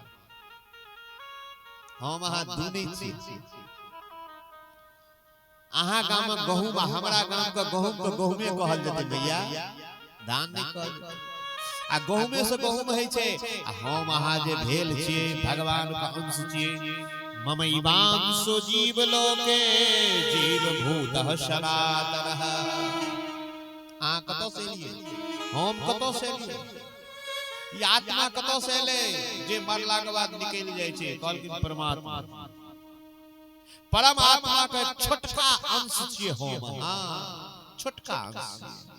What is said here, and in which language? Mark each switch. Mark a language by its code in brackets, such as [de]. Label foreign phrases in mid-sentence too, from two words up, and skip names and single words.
[mai] हम अहाँ दुनी छी। अहाँ गाम में गहूम, हमरा गाम के गहूम के गहूमे कहल जेतै भैया, धान नहीं कहल। आ गहूमे से गहूम है छै। हम अहाँ जे भेल छियै भगवान का अंश छियै। [sa] ममैवांशो जीव लोके जीव भूतः सनातनः। [mai] आ कतो से लिए, हम कतो से लिए, ई आत्मा कतो से एले जे मरला के बाद निकल जाय छै कहल कि परमात्मा परमात्मा के छोटका अंश छियै हम हां छोटका अंश